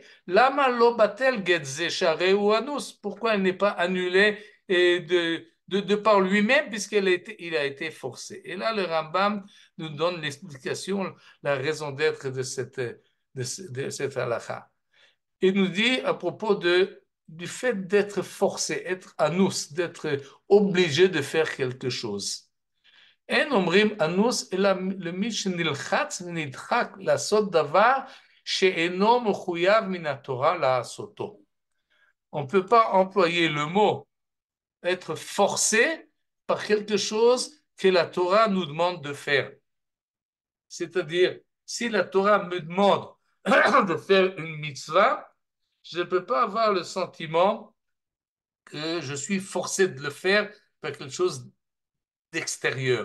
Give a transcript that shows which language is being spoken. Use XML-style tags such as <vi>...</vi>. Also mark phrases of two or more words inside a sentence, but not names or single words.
<he>למה לא בטל גט שהרי הוא אנוס.</he> <fr>Pourquoi il n'est pas annulé de par lui-même il a été forcé? Et là, le Rambam nous donne l'explication, la raison d'être de cette halakha. Il nous dit à propos du fait d'être forcé, être anus, d'être obligé de faire quelque chose.</fr> <he>אין אומרים אנוס, אלא למי שנלחץ ונדחק לעשות דבר שאינו מחויב מן התורה לעשותו.</he> <fr>On ne peut pas employer le mot être forcé par quelque chose que la Torah nous demande de faire. C'est-à-dire, si la Torah me demande de faire une mitzvah, je ne peux pas avoir le sentiment que je suis forcé de le faire par quelque chose d'extérieur.</fr>